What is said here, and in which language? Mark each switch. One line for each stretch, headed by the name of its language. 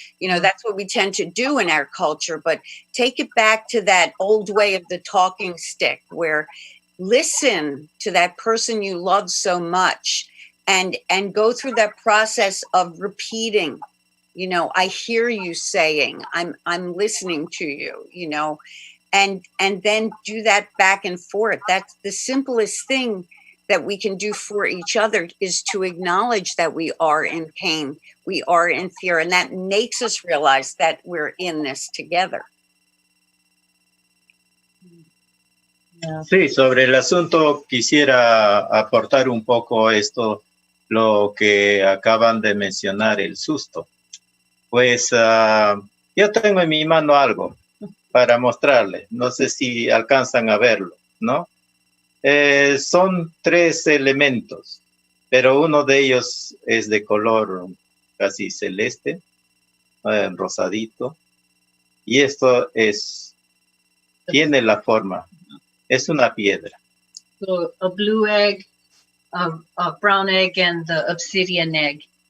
English: You know, that's what we tend to do in our culture, but take it back to that old way of the talking stick, where listen to that person you love so much and go through that process of repeating, you know, I hear you saying, I'm listening to you, you know, and then do that back and forth. That's the simplest thing that we can do for each other, is to acknowledge that we are in pain, we are in fear, and that makes us realize that we're in this together.
Spanish: Sí, sobre el asunto quisiera aportar un poco esto, lo que acaban de mencionar, el susto. Pues yo tengo en mi mano algo para mostrarle, no sé si alcanzan a verlo, ¿no? Son 3 elementos, pero uno de ellos es de color casi celeste, rosadito, y esto tiene la forma, es una piedra.
English: So a blue egg, a brown egg, and the obsidian egg.